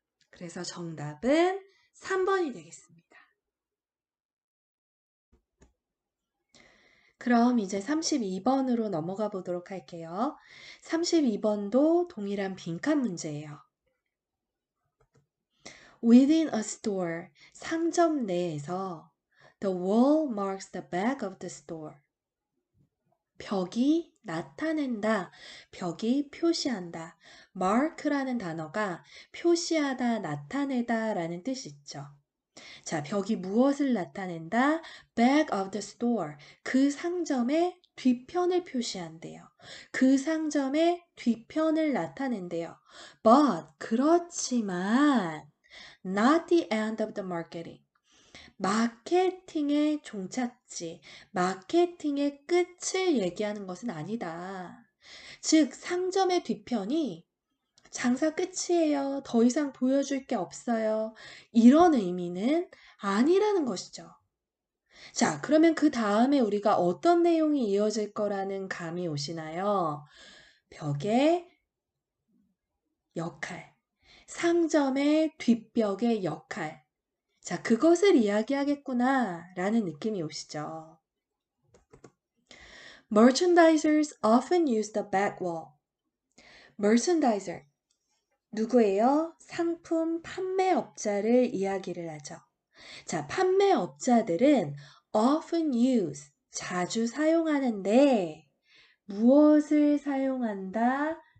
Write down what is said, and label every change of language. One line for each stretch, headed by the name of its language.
Korean: 그래서 정답은 3번이 되겠습니다. 그럼 이제 32번으로 넘어가 보도록 할게요. 32번도 동일한 빈칸 문제예요.
English: Within a store,
Korean: 상점 내에서
English: the wall marks the back of the store.
Korean: 벽이 나타낸다, 벽이 표시한다. mark라는 단어가 표시하다, 나타내다 라는 뜻이 있죠. 자, 벽이 무엇을 나타낸다?
English: back of the store.
Korean: 그 상점의 뒤편을 표시한대요. 그 상점의 뒤편을 나타낸대요.
English: But,
Korean: 그렇지만
English: not the end of the marketing.
Korean: 마케팅의 종착지, 마케팅의 끝을 얘기하는 것은 아니다. 즉, 상점의 뒤편이 장사 끝이에요. 더 이상 보여줄 게 없어요. 이런 의미는 아니라는 것이죠. 자, 그러면 그 다음에 우리가 어떤 내용이 이어질 거라는 감이 오시나요? 벽의 역할, 상점의 뒷벽의 역할. 자, 그것을 이야기하겠구나 라는 느낌이 오시죠.
English: Merchandisers often use the back wall.
Korean: Merchandiser, 누구예요? 상품 판매업자를 이야기를 하죠. 자, 판매업자들은
English: often use,
Korean: 자주 사용하는데 무엇을 사용한다?